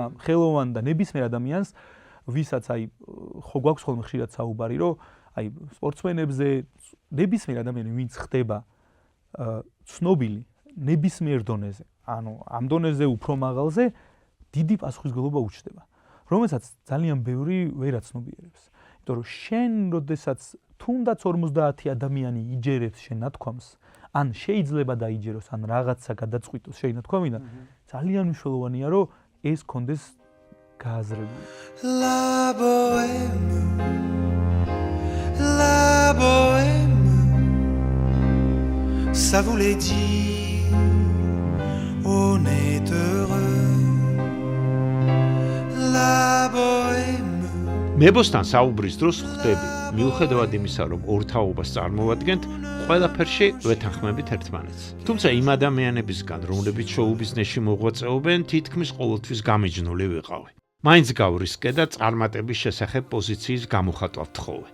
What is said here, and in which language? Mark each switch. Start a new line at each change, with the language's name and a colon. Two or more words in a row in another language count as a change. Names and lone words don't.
Georgian: ხელოვან და ნებისმიერ ადამიანს, ვისაც აი ხო გვაქვს ხოლმე ხშირად საუბარი, რომ აი სპორტსმენებზე ნებისმიერ ადამიანი ვინც ხდება ცნობილი ნებისმიერ დონეზე, ანუ ამ დონეზე უფრო მაღალზე დიდი პასუხისმგებლობა უჩნდება, რომელსაც ძალიან ბევრი ვერ აცნობიერებს. იმიტომ რომ შენ როდესაც თუნდაც 50 ადამიანი იჯერებს შენ ნათქვამს, ან შეიძლება დაიჯეროს, ან რაღაცა გადაწყვიტოს შენ ნათქვამიდან, ძალიან მნიშვნელოვანია რომ ეს კონდეს გააზრებული.
French: La bohème, ça voulait dire on est heureux. La bohème.
Georgian: მებოსთან საუბრის დროს ხვდები, მიუხედავად იმისა, რომ ორ თაობას წარმოვადგენთ, ყველაფერში ვეთანხმებით ერთმანეთს. თუმცა იმ ადამიანებისგან, რომლებიც შოუ-ბიზნესში მოღვაწეობენ, თითქმის ყოველთვის გამიჯნული ვიყავი. მაინც გავრისკე და წარმატების შესახებ პოზიციის გამოხატვა ვთხოვე.